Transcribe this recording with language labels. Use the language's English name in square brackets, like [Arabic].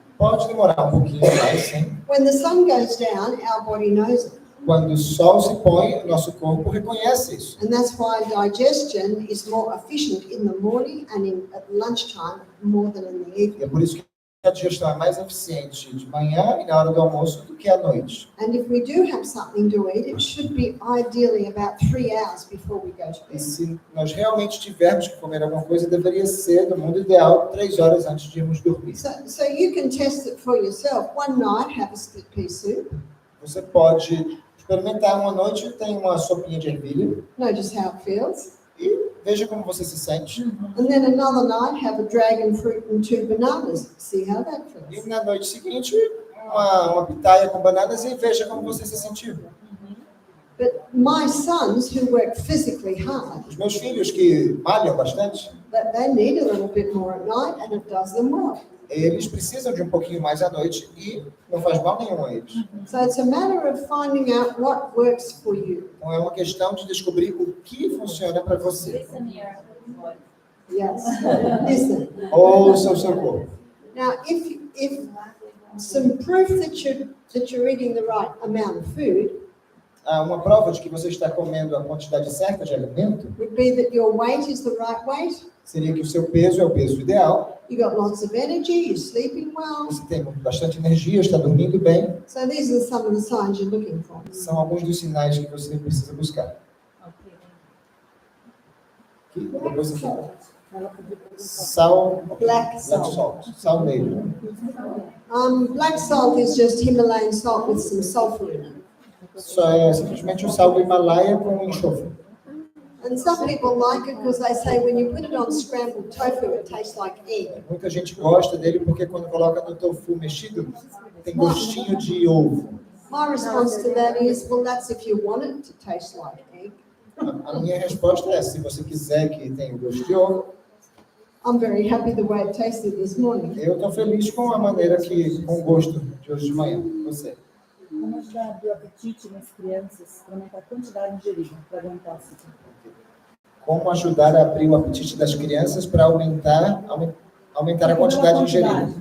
[Portuguese] Pode demorar um pouquinho mais, sim. [English] When the sun goes down, our body knows it. [Portuguese] Quando o sol se põe, o nosso corpo reconhece isso. [English] And that's why digestion is more efficient in the morning and at lunchtime more than in the evening. [Portuguese] E é por isso que a digestão é mais eficiente de manhã e na hora do almoço do que à noite. [English] And if we do have something to eat, it should be ideally about 3 hours before we go to [Portuguese] E [English] bed. [Portuguese] se nós realmente tivermos que comer alguma coisa, deveria ser, no mundo ideal, 3 horas antes de irmos dormir. [English] So you can test it for yourself. One night, have a split pea soup. [Portuguese] Você pode experimentar uma noite, tem uma sopinha de ervilha [English] Notice how it feels. [Portuguese] e veja como você se sente. [English] And then another night, have a dragon fruit and 2 bananas. See how that [Portuguese] E [English] feels. [Portuguese] na noite seguinte, uma pitaia com bananas e veja como você se sentiu. [English] But my sons who work physically hard, [Portuguese] Os meus filhos que malham bastante, [English] they need a little bit more at night and it does them well. [Portuguese] eles precisam de um pouquinho mais à noite e não faz mal nenhum a eles. [English] So it's a matter of finding out what works for you. [Portuguese] Então é uma questão de descobrir o que funciona para você. [English] Listen here. Yes. Listen. [Portuguese] Ouça o seu corpo. [English] Now, if some proof that you're eating the right amount of food [Portuguese] Uma prova de que você está comendo a quantidade certa de alimento [English] would be that your weight is the right weight. [Portuguese] seria que o seu peso é o peso ideal, [English] You got lots of energy. You're sleeping well. [Portuguese] você tem bastante energia, está dormindo bem. [English] So these are some of the signs you're looking for. [Portuguese] São alguns dos sinais que você precisa buscar. Aqui, depois aqui. Sal, [English] Black salt. [Portuguese] salt, sal negro. [English] Black salt is just Himalayan salt with some sulfur in it. [Portuguese] Só é simplesmente o sal do Himalaia com enxofre. [English] And some people like it because they say when you put it on scrambled tofu, it tastes like egg. [Portuguese] Muita gente gosta dele porque quando coloca no tofu mexido, tem gostinho de ovo. [English] My response to that is, well, that's if you want it to taste like egg. [Portuguese] A minha resposta é, se você quiser que tenha o gosto de ovo, [English] I'm very happy the way it tasted this morning. [Portuguese] eu estou feliz com a maneira com o gosto de hoje de manhã. Você. Como ajudar a abrir o apetite nas crianças para aumentar a quantidade ingerida, para aguentar o ciclo? Como ajudar a abrir o apetite das crianças para aumentar a quantidade ingerida.